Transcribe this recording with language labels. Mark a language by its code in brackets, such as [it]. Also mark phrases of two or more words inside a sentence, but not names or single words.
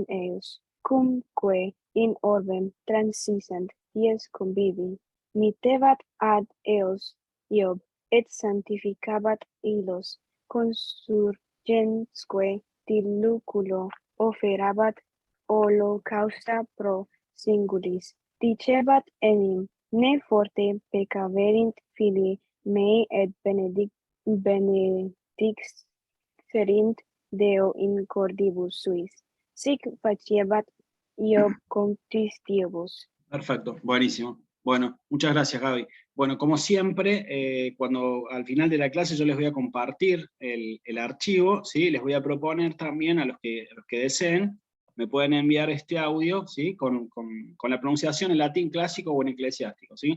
[la] eus, cumque in orbem transisent dies convivi, mittebat ad eos Iob, et sanctificabat illos, consurgensque diluculo oferabat holocausta pro singulis, dicebat enim, ne forte peccaverint filii mei et benedixerint Deo in cordibus suis. Sic faciebat Iob contis diebus. [es] Perfecto, buenísimo. Bueno, muchas gracias, Gaby. Bueno, como siempre, cuando al final de la clase yo les voy a compartir el archivo, ¿sí? Les voy a proponer también a los que deseen, me pueden enviar este audio, ¿sí? Con la pronunciación en latín clásico o en eclesiástico, ¿sí?